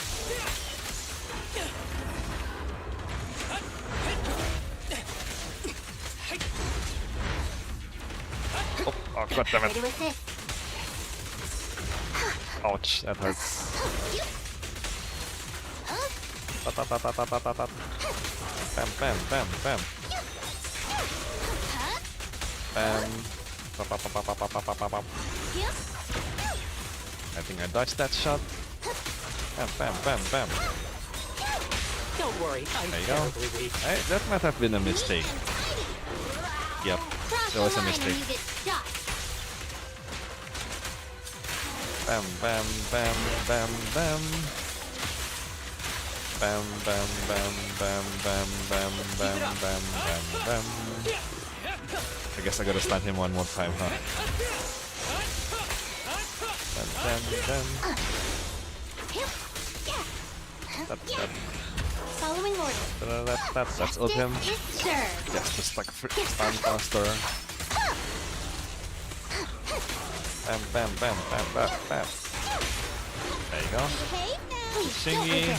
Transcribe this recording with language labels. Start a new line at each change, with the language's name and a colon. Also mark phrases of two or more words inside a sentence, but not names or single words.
English: Oh, god damn it. Ready with this. Ouch, that hurts. Bam. Pop, pop, pop, pop, pop, pop, pop, pop, pop. I think I dodged that shot. Bam, bam, bam, bam. Don't worry, I'm There you go. terribly weak. That might have been a mistake. Yep, that was a mistake. Bam, bam, bam, bam, bam. Bam, bam, bam, bam, bam, bam, bam, bam, bam, bam. I guess I gotta stun him one more time, huh? Bam, bam, bam. Following orders. That's ult him. Yes, just like a stun caster. Bam, bam, bam, bam, bam, bam. There you go. Shingy.